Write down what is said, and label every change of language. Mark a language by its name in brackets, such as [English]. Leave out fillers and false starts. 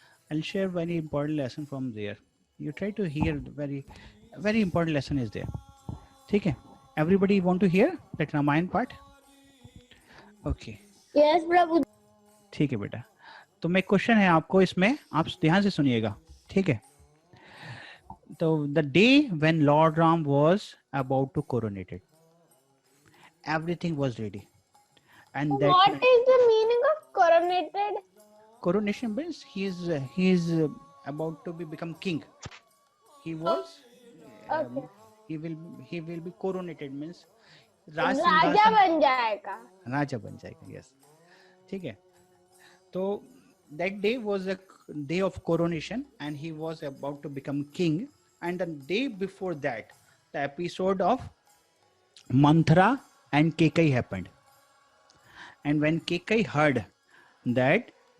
[English] I'll share very important lesson from there. You try to hear very important lesson is there. ठीक है everybody want to hear that Ramayan part? Okay. Yes, Prabhu. [Hindi] ठीक है बेटा तो मैं question है आपको इसमें आप ध्यान से सुनिएगा ठीक है तो the day when Lord Ram was about to coronated everything was ready and that [English] What is the meaning of coronated? Coronation means he is about to become king. He was Okay. he will be coronated means [Hindi] राजा बन जाएगा. [English] राजा बन जाएगा yes ठीक है तो that day was a day of coronation and he was about to become king and the day before that the episode of Manthara and Kekai happened and when Kekai heard that